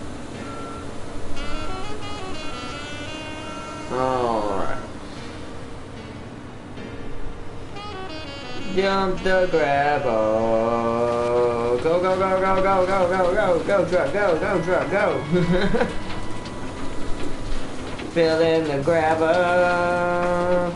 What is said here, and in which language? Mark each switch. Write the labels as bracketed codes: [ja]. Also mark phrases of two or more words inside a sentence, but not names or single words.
[en] Alright. Jump the gravel. Go, go, go, go, go, go, go, go, go, truck, go, truck, go. Fill in the gravel.